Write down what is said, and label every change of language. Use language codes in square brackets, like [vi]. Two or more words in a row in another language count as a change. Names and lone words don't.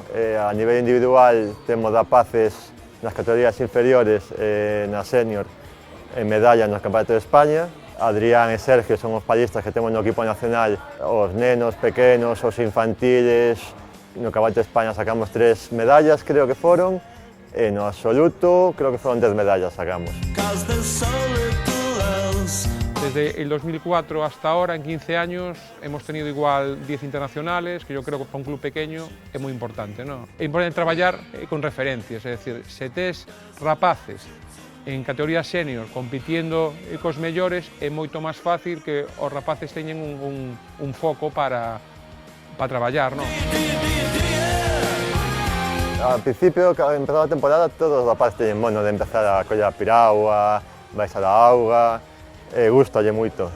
[gl] A nivel individual temos rapaces nas categorías inferiores, na senior, en medalla nos Campeonatos de España. Adrián e Sergio son os pallistas que temos no equipo nacional, os nenos pequenos, os infantiles. No Campeonato de España sacamos 3 medallas, creo que foron, e no absoluto creo que foron 10 medallas sacamos. [es] Desde el 2004 hasta ahora, en 15 años, hemos tenido igual 10 internacionales, que yo creo que para un club pequeño [gl] é moi importante, [es] ¿no? [gl] É importante traballar con referencias, é dicir, se tes rapaces en categoría senior compitiendo cos mellores, é moito máis fácil que os rapaces teñen un foco para traballar, ¿no? [es] Al principio, [gl] cando empezou a temporada, todos os rapaces teñen mono de empezar a coller a piragua, baixar a auga, gustalle moito.